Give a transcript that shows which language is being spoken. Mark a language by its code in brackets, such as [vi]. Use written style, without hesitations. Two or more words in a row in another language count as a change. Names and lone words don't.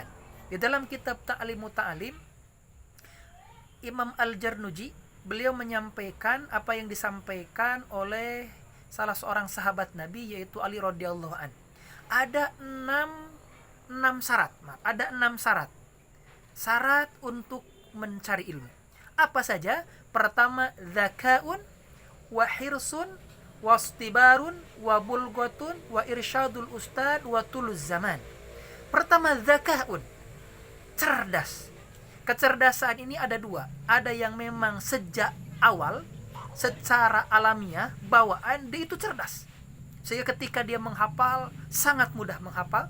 [id] Di dalam kitab Ta'limu Ta'lim, Imam Al-Jarnuji, beliau menyampaikan apa yang disampaikan oleh salah seorang sahabat Nabi, yaitu Ali [ar] رضي الله عنه. [id] Ada enam syarat. Syarat untuk mencari ilmu. Apa saja? Pertama, [ar] ذكاء وحرص واصطبار وبلغة وإرشاد أستاذ وطول زمان. [id] Pertama, zakaun, cerdas. Kecerdasan ini ada dua. Ada yang memang sejak awal secara alamiah bawaan dia itu cerdas, sehingga ketika dia menghafal sangat mudah menghafal.